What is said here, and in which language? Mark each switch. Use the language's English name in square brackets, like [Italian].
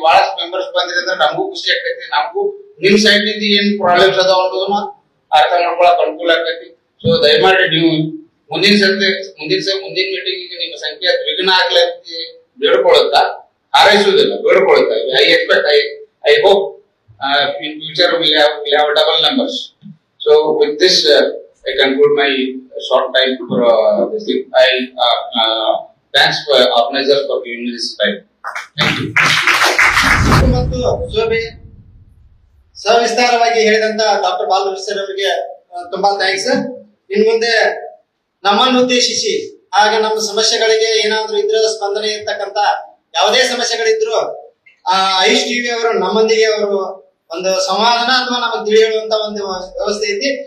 [Kannada] ಬಹಳಷ್ಟು ಮೆಂಬರ್ಸ್ ಬಂದ್ರಿ ಅಂದ್ರೆ ನಮಗೂ ಖುಷಿ ಆಕೈತಿ. ನಮಗೂ ನಿಮ್ ಸೈಡ್ ನಿಂದ ಏನ್ ಪ್ರಾಬ್ಲಮ್ಸ್ ಅದಾವ ಅನ್ನೋದನ್ನ ಅರ್ಥ ಮಾಡ್ಕೊಳಕ್ ಅನುಕೂಲ ಆಕೈತಿ. ಸೊ ದಯಮಾಡಿ ನೀವು ಮುಂದಿನ ಮೀಟಿಂಗ್ ನಿಮ್ಮ ಸಂಖ್ಯೆ ದ್ವಿಗುಣ ಆಗ್ಲಿ ಅಂತ ಬೇಡ್ಕೊಳುತ್ತಾ, ಹಾರೈಸುವುದಿಲ್ಲ, ಬೇಡ್ಕೊಳುತ್ತಾ. [English] I hope in future we'll have double numbers. So with this I conclude my short time for this thing. I thanks for organizers for giving me this time. Thank you. [Kannada] ಮತ್ತು ಶೋಭೆ ಸವಿಸ್ತಾರವಾಗಿ ಹೇಳಿದಂತ doctor Balakrishna sir ಅವರಿಗೆ ತುಂಬಾ thanks. ಇನ್ ಮುಂದೆ ನಮ್ಮನ್ನು ಉದ್ದೇಶಿಸಿ ಆಗ ನಮ್ಮ ಸಮಸ್ಯೆಗಳಿಗೆ ಏನಾದ್ರೂ ಇದ್ರೆ ಸ್ಪಂದನೆ ಇರ್ತಕ್ಕಂತ ಯಾವುದೇ ಸಮಸ್ಯೆಗಳಿದ್ರು ಐಶ್ ಟಿವಿ ಅವರು ನಮ್ಮೊಂದಿಗೆ ಅವರು ಒಂದು ಸಮಾಧಾನ ಅಥವಾ ನಮಗೆ ತಿಳಿಯುವಂತ ಒಂದು ವ್ಯವಸ್ಥೆ ಐತಿ.